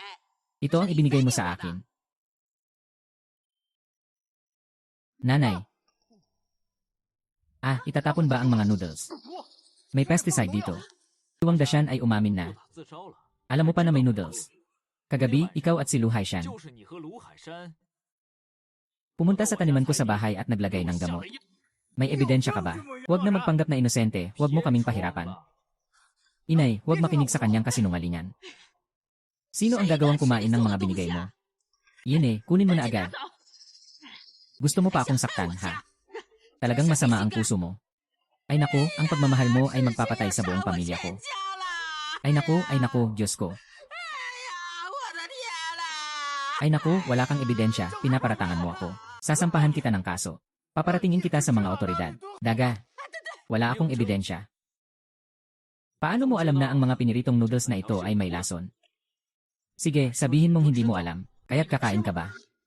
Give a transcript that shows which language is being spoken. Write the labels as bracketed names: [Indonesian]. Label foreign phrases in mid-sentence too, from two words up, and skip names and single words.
[Filipino] Ito ang ibinigay mo sa akin. Nanay. Itatapon ba ang mga noodles? May pesticide dito. Wang Dashan ay umamin na. [Chinese] 自招了， [Filipino] Alam mo pa na may noodles. Kagabi, ikaw at si Lu Haishan. [Chinese] 就是你和卢海山。 [Filipino] Pumunta sa taniman ko sa bahay at naglagay ng gamot. May ebidensya ka ba? Huwag na magpanggap na inosente, huwag mo kaming pahirapan. Inay, huwag makinig sa kanyang kasinungalingan. Sino ang gagawang kumain ng mga binigay mo? Yun kunin mo na agad. Gusto mo pa akong saktan, ha? Talagang masama ang puso mo. Ay naku, ang pagmamahal mo ay magpapatay sa buong pamilya ko. Ay naku, Diyos ko. [Chinese] 哎呀，我的天啦！ [Filipino] Ay naku, wala kang ebidensya, pinaparatangan mo ako. Sasampahan kita ng kaso. Paparatingin kita sa mga otoridad. Daga. Wala akong ebidensya. Paano mo alam na ang mga piniritong noodles na ito ay may lason? Sige, sabihin mong hindi mo alam, kaya't kakain ka ba?